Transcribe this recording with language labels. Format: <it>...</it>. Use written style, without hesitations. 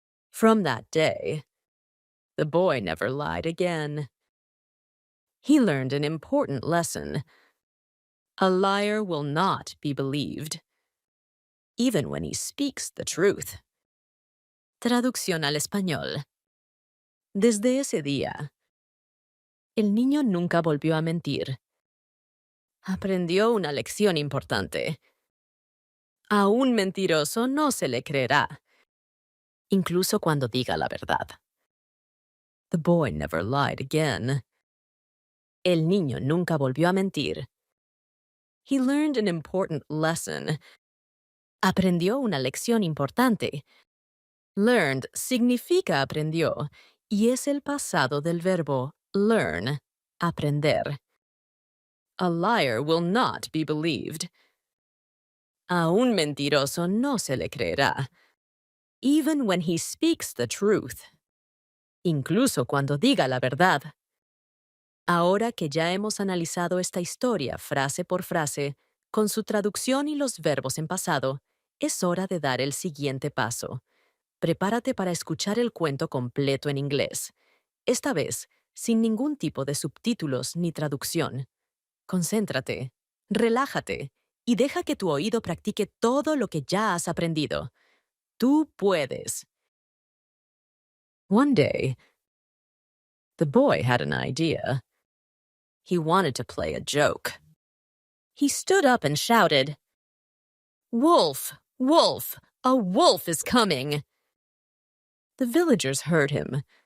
<en>From that day, the boy never lied again. He learned an important lesson. A liar will not be believed, even when he speaks the truth.</en> <es>Traducción al español. Desde ese día, el niño nunca volvió a mentir. Aprendió una lección importante. A un mentiroso no se le creerá, incluso cuando diga la verdad.</es> <en>The boy never lied again.</en> <es>El niño nunca volvió a mentir.</es> <en>He learned an important lesson.</en> <es>Aprendió una lección importante. Learned significa aprendió y es el pasado del verbo learn, aprender.</es> <en>A liar will not be believed.</en> <es>A un mentiroso no se le creerá,</es> <en>even when he speaks the truth.</en> <es>Incluso cuando diga la verdad. Ahora que ya hemos analizado esta historia frase por frase, con su traducción y los verbos en pasado, es hora de dar el siguiente paso. Prepárate para escuchar el cuento completo en inglés. Esta vez, sin ningún tipo de subtítulos ni traducción. Concéntrate, relájate y deja que tu oído practique todo lo que ya has aprendido. Tú puedes.</es> <en>One day, the boy had an idea. He wanted to play a joke. He stood up and shouted, "Wolf! Wolf! A wolf is coming!" The villagers heard him.</en>